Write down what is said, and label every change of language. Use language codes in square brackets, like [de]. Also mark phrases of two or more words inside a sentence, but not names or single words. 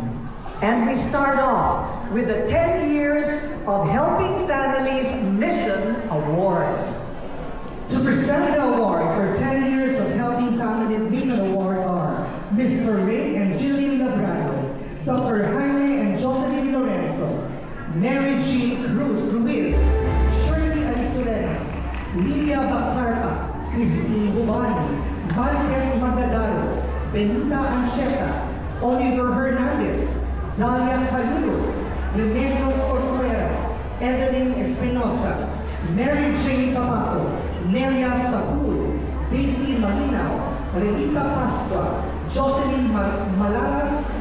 [en] And we start off with the 10 years of Helping Families Mission Award. To present the award for 10 years of Helping Families Mission Award are Mr. Ray and Jillian Labrado, Dr. Jaime and Jocelyn Lorenzo, Mary Jean Cruz Ruiz, Shirley Aristotelas, Lilia Baxarca, Christine Bubani, Marquez Magdadaro, Benita Ancheta, Oliver Hernandez, Dalia Calulo, Remedios Corcuera, Evelyn Espinosa, Mary Jane Tabaco, Nelia Sapul, Daisy Malinaw, Renita Pascua, Jocelyn Malaras